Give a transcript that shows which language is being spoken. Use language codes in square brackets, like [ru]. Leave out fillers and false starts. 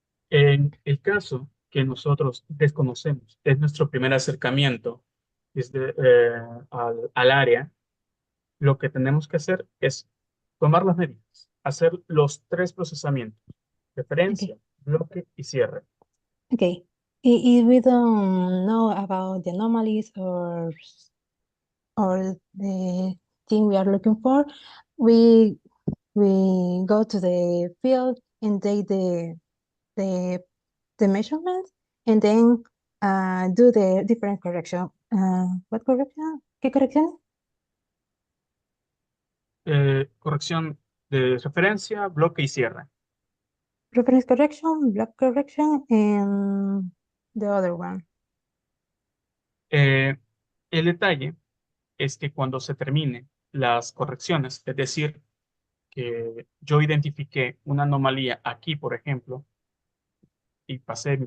[es] En el caso que nosotros desconocemos, es nuestro primer acercamiento desde, al área, lo que tenemos que hacer es tomar las medidas, hacer los tres procesamientos, [en] Okay, [es] referencia, bloque y cierre. [en] okay. If we don't know about the anomalies or the thing we are looking for, we go to the field and take the the measurements and then do the different correction. What correction? [es] ¿Qué corrección? Corrección de referencia, bloque y cierre. [en] Reference correction, block correction, and the other one. [es] Eh, el detalle es que cuando se termine las correcciones, es decir, que yo identifiqué una anomalía aquí, por ejemplo, y pasé mi